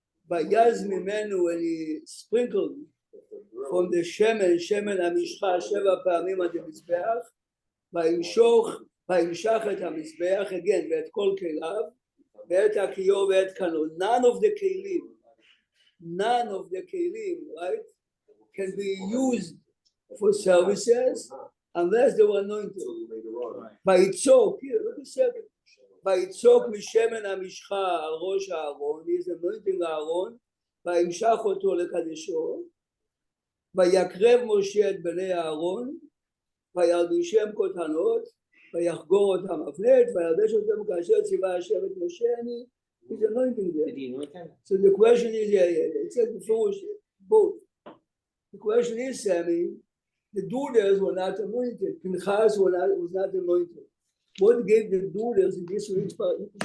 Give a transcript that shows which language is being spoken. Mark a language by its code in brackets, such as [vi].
[he] ויז ממנו, [en] and he sprinkled from the [he] שמן המשחה 7 פעמים עד המזבח, וימשך את המזבח, [en] again, [he] ואת כל כליו, ואת הכיור ואת קנו. [en] None of the kelim, right, can be used for services unless they were anointed. ויצוק, here, look a second. [he] ויצוק משמן המשחה על ראש הארון, [en] he is anointing [he] הארון, וימשך אותו לקדשו, ויקרב משה את בני הארון, וילבישם כותנות, ויחגור אותם אבנט, וילבש אותם כאשר ציווה השם את משה, אני, [en] he's anointing them. Did he anoint them? So the question is, it says before, both. The question is, Sammy, the daughters were not anointed. Pinchas was not anointed. What gave the daughters in this rich part?